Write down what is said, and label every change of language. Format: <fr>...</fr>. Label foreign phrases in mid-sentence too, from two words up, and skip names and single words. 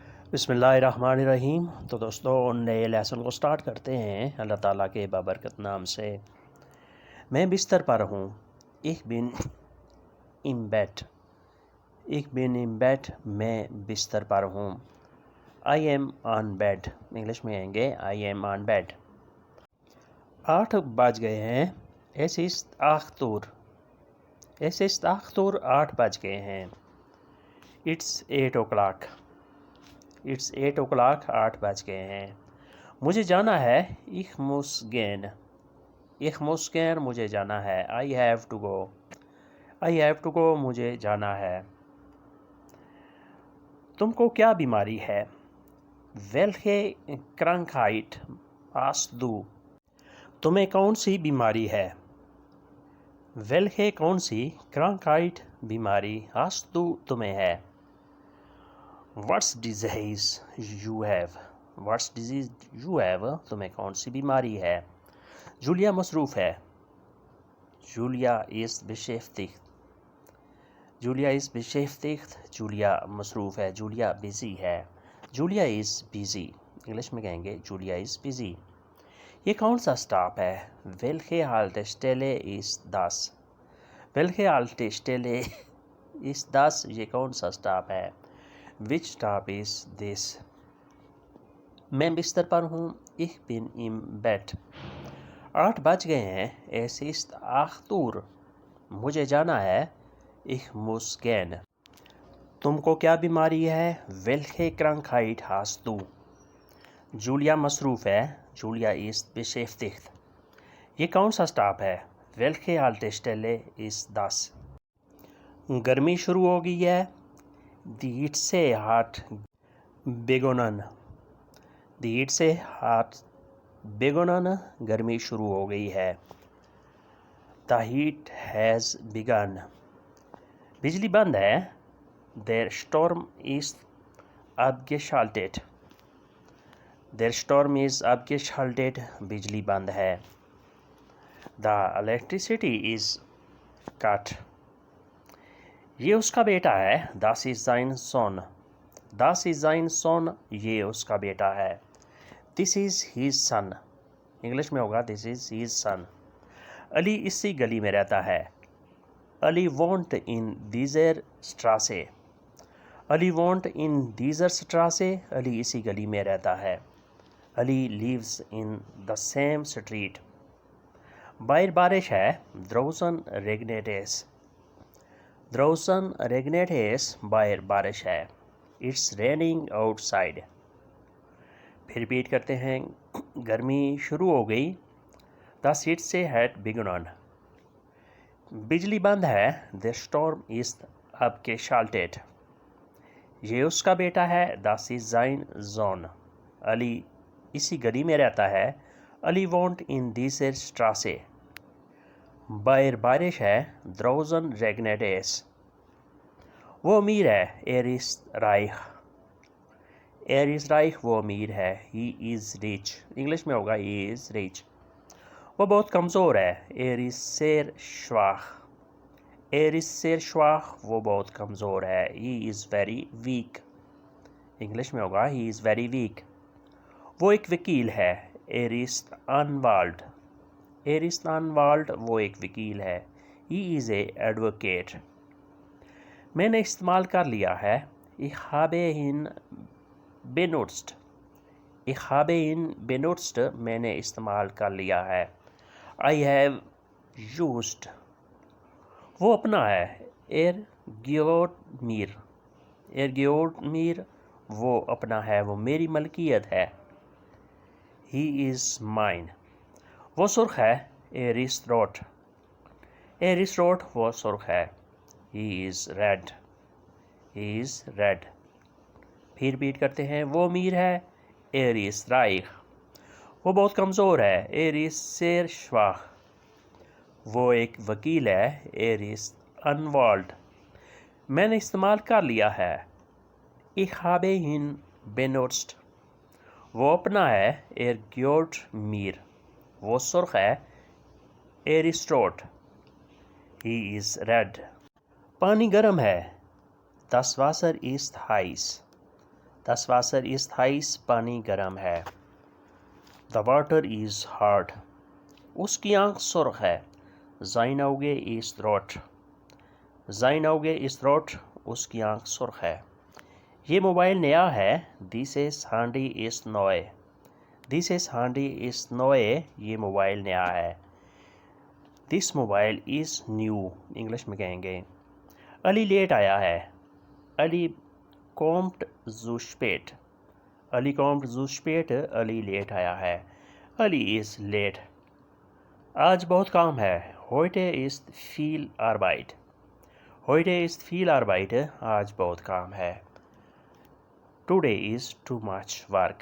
<ar>بسم اللہ الرحمن الرحیم۔</ar> <ur>تو دوستوں نئے لیسن کو سٹارٹ کرتے ہیں اللہ تعالیٰ کے بابرکت نام سے۔ میں بستر پر ہوں،</ur> <de>ich bin im Bett، ich bin im Bett،</de> <ur>میں بستر پر ہوں۔</ur> <en>I am on bed،</en> <ur>انگلش میں کہیں گے</ur> <en>I am on bed۔</en> <ur>8 بج گئے ہیں،</ur> <de>es ist 8 Uhr، es ist 8 Uhr،</de> <ur>8 بج گئے ہیں۔</ur> <en>It's 8 o'clock، It's 8 o'clock،</en> <ur>8 بج گئے ہیں۔ مجھے جانا ہے</ur> <de>ich muss gehen، ich muss gehen،</de> <ur>مجھے جانا ہے</ur> <en>I have to go، I have to go،</en> <ur>مجھے جانا ہے۔ تم کو کیا بیماری ہے؟</ur> <de>welche Krankheit hast du،</de> <ur>تمہیں کون سی بیماری ہے؟ welche کون سی Krankheit بیماری</ur> <de>hast du</de> <ur>تمہیں ہے۔</ur> <en>What's disease you have، What's disease you have،</en> <ur>تمہیں کون سی بیماری ہے۔ جولیا مصروف ہے،</ur> <de>Julia ist beschäftigt، Julia ist beschäftigt،</de> <ur>جولیا مصروف ہے،</ur> <en>Julia busy ہے، Julia is busy،</en> <ur>انگلش میں کہیں گے</ur> <en>Julia is busy۔</en> <ur>یہ کون سا سٹاپ ہے؟</ur> <de>welche Haltestelle ist das، welche Haltestelle ist das،</de> <ur>یہ کون سا سٹاپ ہے۔</ur> <en>which stop is this،</en> <ur>میں بستر پر ہوں</ur> <de>ich bin im Bett۔</de> <ur>8 بج گئے ہیں</ur> <de>es ist 8 Uhr،</de> <ur>مجھے جانا ہے</ur> <de>ich muss gehen۔</de> <ur>تم کو کیا بیماری ہے؟</ur> <de>welche Krankheit hast du،</de> <ur>جولیا مصروف ہے</ur> <de>Julia ist beschäftigt۔</de> <ur>یہ کون سا سٹاپ ہے؟</ur> <de>welche Haltestelle ist das۔</de> <ur>گرمی شروع ہو گئی ہے</ur> <de>Die Hitze hat begonnen، Die Hitze hat begonnen،</de> <ur>گرمی شروع ہو گئی ہے۔</ur> <en>The heat has begun،</en> <ur>بجلی بند ہے</ur> <de>Der Strom ist abgeschaltet، Der Strom is abgeschaltet،</de> <ur>بجلی بند ہے۔</ur> <en>The electricity is cut،</en> <ur>یہ اس کا بیٹا ہے</ur> <de>Das ist sein Sohn، Das ist sein Sohn،</de> <ur>یہ اس کا بیٹا ہے۔</ur> <en>This is his son،</en> <ur>انگلش میں ہوگا</ur> <en>This is his son۔</en> <ur>علی اسی گلی میں رہتا ہے</ur> <de>Ali wohnt in dieser Straße، Ali wohnt in dieser Straße،</de> <ur>علی اسی گلی میں رہتا ہے۔</ur> <en>Ali lives in the same street۔</en> <ur>باہر بارش ہے</ur> <de>Draußen regnet es، Draußen regnet es،</de> <ur>باہر بارش ہے</ur> <en>It's raining outside۔</en> <ur>پھر ریپیٹ کرتے ہیں، گرمی شروع ہو گئی</ur> <de>The Hitze hat begonnen۔</de> <ur>بجلی بند ہے</ur> <de>Der Strom ist abgeschaltet۔</de> <ur>یہ اس کا بیٹا ہے</ur> <de>Das ist sein Sohn۔</de> <ur>علی اسی گلی میں رہتا ہے</ur> <de>Ali wohnt in dieser Straße۔</de> <ur>باہر بارش ہے</ur> <de>Draußen regnet es۔</de> <ur>وہ امیر ہے</ur> <de>Er ist reich، Er ist reich،</de> <ur>وہ امیر ہے</ur> <en>He is rich،</en> <ur>انگلش میں ہوگا</ur> <en>He is rich۔</en> <ur>وہ بہت کمزور ہے</ur> <de>Er ist sehr schwach، Er ist sehr schwach،</de> <ur>وہ بہت کمزور ہے</ur> <en>He is very weak،</en> <ur>انگلش میں ہوگا</ur> <en>He is very weak۔</en> <ur>وہ ایک وکیل ہے</ur> <de>Er ist Anwalt، Er ist Anwalt،</de> <ur>وہ ایک وکیل ہے</ur> <en>He is a advocate۔</en> <ur>میں نے استعمال کر لیا ہے</ur> <de>Ich habe ihn benutzt، Ich habe ihn benutzt،</de> <ur>میں نے استعمال کر لیا ہے</ur> <en>I have used۔</en> <ur>وہ اپنا ہے</ur> <de>Er gehört mir، Er gehört mir،</de> <ur>وہ اپنا ہے وہ میری ملکیت ہے</ur> <en>He is mine۔</en> <ur>وہ سرخ ہے</ur> <de>Er ist rot، Er ist rot،</de> <ur>وہ سرخ ہے</ur> <en>He is red، He is red۔</en> <ur>پھر ریپیٹ کرتے ہیں، وہ امیر ہے</ur> <de>Er ist reich،</de> <ur>وہ بہت کمزور ہے</ur> <de>Er ist sehr schwach،</de> <ur>وہ ایک وکیل ہے</ur> <de>Er ist Anwalt۔</de> <ur>میں نے استعمال کر لیا ہے</ur> <de>Ich habe ihn benutzt۔</de> <ur>وہ اپنا ہے</ur> <de>Er gehört mir،</de> <ur>وہ سرخ ہے</ur> <de>Er ist rot،</de> <en>He is red۔</en> <ur>پانی گرم ہے</ur> <de>Das Wasser ist heiß، Das Wasser ist heiß,</de> <ur>پانی گرم ہے.</ur> <en>The water is hot.</en> <ur>اس کی آنکھ سرخ ہے.</ur> <de>Seine Auge ist rot. Sein Auge ist rot.</de> <ur>اس کی آنکھ سرخ ہے. یہ موبائل نیا ہے.</ur> <de>Dieses Handy ist neu. Dieses Handy ist neu.</de> <ur>یہ موبائل نیا ہے.</ur> <en>This mobile is new.</en> <ur>انگلش میں کہیں گے. علی لیٹ آیا ہے.</ur> <de>علی kommt zu spät. علی kommt zu spät.</de> <ur>علی لیٹ آیا ہے.</ur> <en>علی is late.</en> <ur>آج بہت کام ہے.</ur> <de>Heute ist viel Arbeit. Heute ist viel Arbeit.</de> <ur>آج بہت کام ہے.</ur> <en>Today is too much work.</en>